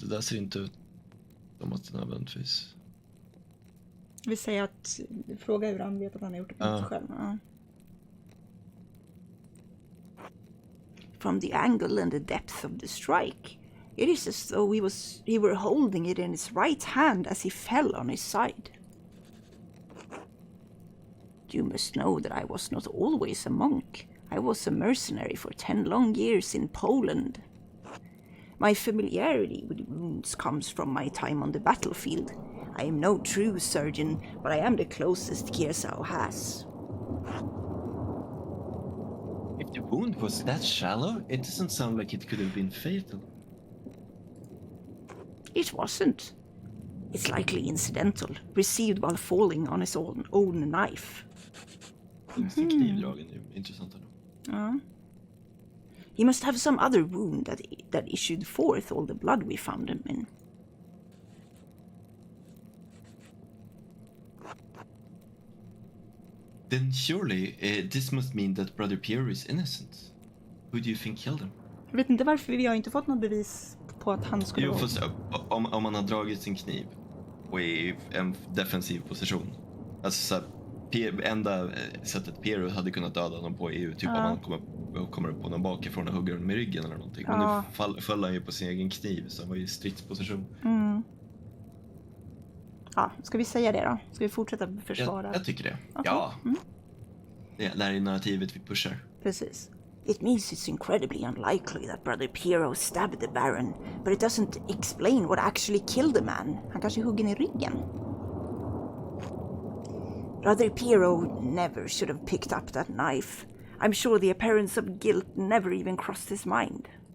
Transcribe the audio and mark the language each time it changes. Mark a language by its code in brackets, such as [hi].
[sv] Det där ser inte ut som att det nödvändigtvis... Vi säger att fråga hur han vet att han har gjort det på sig själv. Ja. [en] From the angle and the depth of the strike, it is as though he were holding it in his right hand as he fell on his side. You must know that I was not always a monk. I was a mercenary for 10 long years in Poland. My familiarity with wounds comes from my time on the battlefield. I am no true surgeon, but I am the closest Kirsau has. If the wound was that shallow, it doesn't sound like it could have been fatal. It wasn't. It's likely incidental, received while falling on his own knife. [sv] Knivdragen är intressant. [en] He must have some other wound that issued forth all the blood we found him in. Then surely this must mean that Brother Piero is innocent. Who do you think killed him? [sv] Jag vet inte varför vi har inte fått något bevis på att han skulle Jo, fast om man har dragit sin kniv och är i en defensiv position. Alltså så här, enda sättet Piero hade kunnat döda honom på är ju typ om han kommer upp på någon bakifrån och hugger honom i ryggen eller någonting. Men nu föll han ju på sin egen kniv, så han var i stridsposition. Ja, ska vi säga det då? Ska vi fortsätta försvara? Jag tycker det. Okay. Ja. Det här är narrativet vi pushar. Precis. [en] It means it's incredibly unlikely that Brother Piero stabbed the Baron, but it doesn't explain what actually killed the man. [sv] Han kanske huggen i ryggen. [en] Brother Piero never should have picked up that knife. I'm sure the appearance of guilt never even crossed his mind.